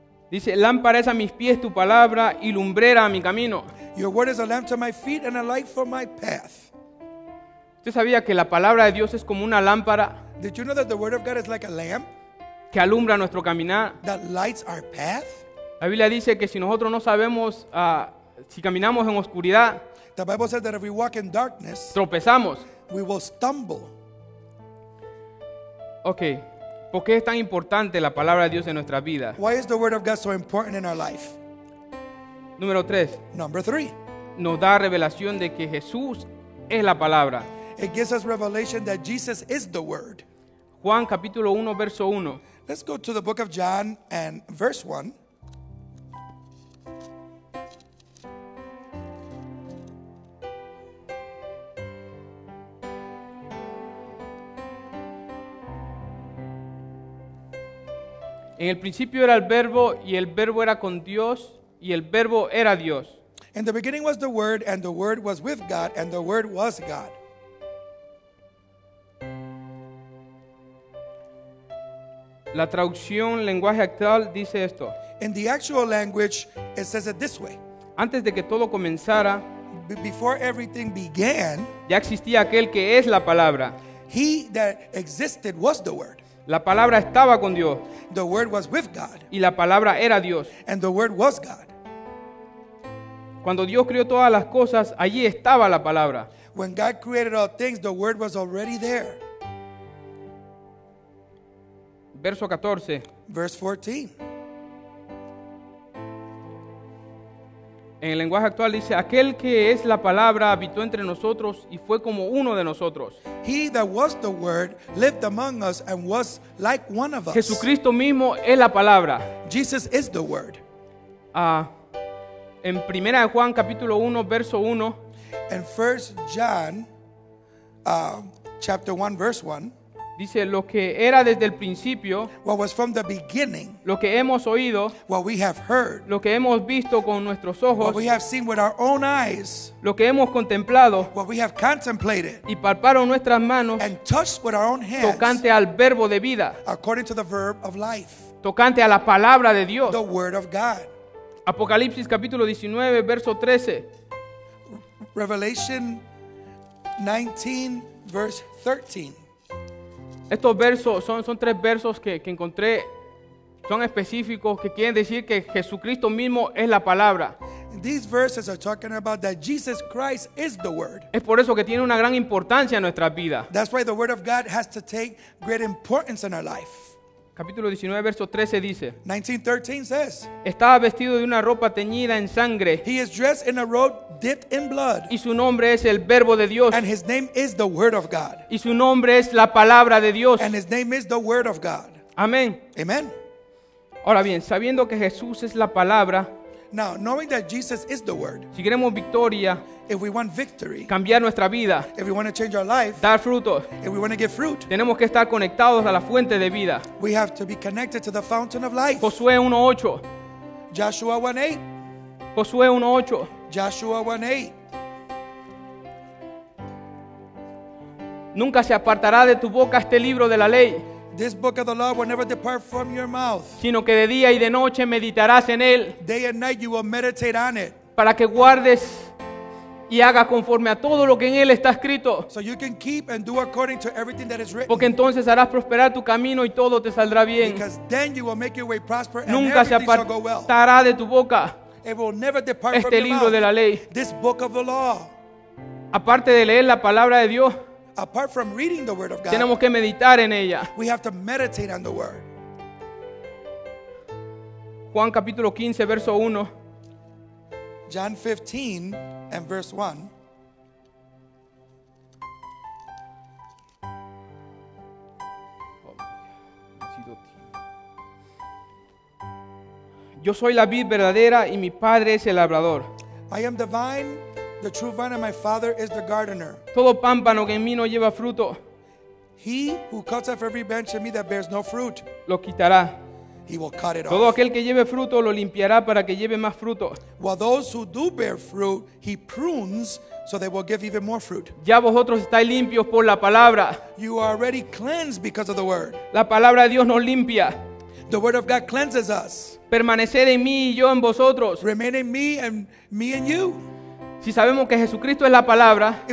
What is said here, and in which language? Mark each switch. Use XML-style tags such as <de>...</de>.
<es>dice, lámpara es a mis pies tu palabra y lumbrera a mi camino.</es> <en>Your word is a lamp to my feet and a light for my path.</en> <es>¿Usted sabía que la palabra de Dios es como una lámpara</es> <en>Did you know that the word of God is like a lamp</en> <es>que alumbra nuestro caminar?</es> <en>that lights our path?</en> <es>La Biblia dice que si nosotros no sabemos, si caminamos en oscuridad,</es> <en>The Bible says that if we walk in darkness,</en> <es>tropezamos.</es> <en>we will stumble.</en> <es>Ok, ¿por qué es tan importante la palabra de Dios en nuestras vidas?</es> <en>Why is the word of God so important in our life?</en> <es>Número 3,</es> <en>Number 3,</en> <es>nos da revelación de que Jesús es la palabra.</es> <en>it gives us revelation that Jesus is the word.</en> <es>Juan capítulo 1, verso 1.</es> <en>Let's go to the book of John and verse 1.</en> <es>En el principio era el verbo, y el verbo era con Dios, y el verbo era Dios.</es> <en>In the beginning was the Word, and the Word was with God, and the Word was God.</en> <es>La traducción lenguaje actual dice esto:</es> <en>In the actual language, it says it this way.</en> <es>antes de que todo comenzara,</es> <en>Before everything began,</en> <es>ya existía aquel que es la palabra.</es> <en>he that existed was the Word.</en> <es>La palabra estaba con Dios,</es> <en>The Word was with God,</en> <es>y la palabra era Dios.</es> <en>and the Word was God.</en> <es>Cuando Dios creó todas las cosas, allí estaba la palabra.</es> <en>When God created all things, the Word was already there.</en> <es>Verso 14.</es> <en>Verse 14.</en> <es>En el lenguaje actual dice: aquel que es la palabra habitó entre nosotros y fue como uno de nosotros.</es> <en>He that was the Word lived among us and was like one of us.</en> <es>Jesucristo mismo es la palabra.</es> <en>Jesus is the Word.</en> <es>En 1 Juan capítulo 1, verso 1,</es> <en>And 1 John chapter 1 verse 1,</en> <es>dice: lo que era desde el principio,</es> <en>what was from the beginning,</en> <es>lo que hemos oído,</es> <en>what we have heard,</en> <es>lo que hemos visto con nuestros</es> <en>what</en> <es>ojos,</es> <en>we have seen with our own eyes,</en> <es>lo que hemos contemplado</es> <en>what we have contemplated</en> <es>y palparon nuestras manos,</es> <en>and touched with our own hands,</en> <es>tocante al verbo de vida,</es> <en>according to the verb of life,</en> <es>tocante a la palabra de Dios.</es> <en>the Word of God.</en> <es>Apocalipsis capítulo 19, verso 13.</es> <en>Revelation 19 verse 13.</en> <es>Estos versos son tres versos que encontré, son específicos, que quieren decir que Jesucristo mismo es la palabra.</es> <en>These verses are talking about that Jesus Christ is the Word.</en> <es>Es por eso que tiene una gran importancia en nuestras vidas.</es> <en>That's why the Word of God has to take great importance in our life.</en> <es>Capítulo 19, verso 13 dice:</es> <en>19:13 says,</en> <es>estaba vestido de una ropa teñida en sangre,</es> <en>he is dressed in a robe dipped in blood,</en> <es>y su nombre es el verbo de Dios,</es> <en>and his name is the Word of God.</en> <es>y su nombre es la palabra de Dios.</es> <en>And his name is the Word of God.</en> <es>Amén.</es> <en>Amen.</en> <es>Ahora bien, sabiendo que Jesús es la palabra,</es> <en>Now, knowing that Jesus is the Word,</en> <es>si queremos victoria,</es> <en>if we want victory,</en> <es>cambiar nuestra vida,</es> <en>if we want to change our life,</en> <es>dar frutos,</es> <en>if we want to get fruit,</en> <es>tenemos que estar conectados a la fuente de vida.</es> <en>we have to be connected to the fountain of life.</en> <es>Josué 1:8.</es> <en>Joshua 1:8.</en> <es>Josué 1:8.</es> <en>Joshua 1:8.</en> <es>Nunca se apartará de tu boca este libro de la ley,</es> <en>This book of the law will never depart from your mouth.</en> <es>sino que de día y de noche meditarás en él,</es> <en>Day and night you will meditate on it,</en> <es>para que guardes y hagas conforme a todo lo que en él está escrito,</es> <en>so you can keep and do according to everything that is written.</en> <es>porque entonces harás prosperar tu camino y todo te saldrá bien.</es> <en>Because then you will make your way prosper and</en> <es>Nunca se</es> <en>everything shall go well.</en> <es>apartará de tu boca</es> <en>It will never depart from</en> <es>este</es> <en>your</en> <es>libro de la</es> <en>mouth.</en> <es>ley.</es> <en>This book of the law.</en> <es>Aparte de leer la palabra de Dios,</es> <en>Apart from reading the Word of God,</en> <es>tenemos que meditar en ella.</es> <en>we have to meditate on the Word.</en> <es>Juan capítulo 15, verso 1.</es> <en>John 15 and verse 1.</en> <es>Yo soy la vid verdadera y mi padre es el labrador.</es> <en>I am the vine, the true vine, and my Father is the gardener.</en> <es>Todo pámpano que en mí no lleva fruto,</es> <en>He who cuts off every branch in me that bears no fruit,</en> <es>lo quitará.</es> <en>he will cut it</en> <es>Todo</es> <en>off.</en> <es>aquel que lleve fruto lo limpiará para que lleve más fruto.</es> <en>While those who do bear fruit, he prunes so they will give even more fruit.</en> <es>Ya vosotros estáis limpios por la palabra.</es> <en>You are already cleansed because of the Word.</en> <es>La palabra de Dios nos limpia.</es> <en>The Word of God cleanses us.</en> <es>Permanecer en mí y yo en vosotros.</es> <en>Remain in me and you.</en> <es>Si sabemos que Jesucristo es la palabra,</es>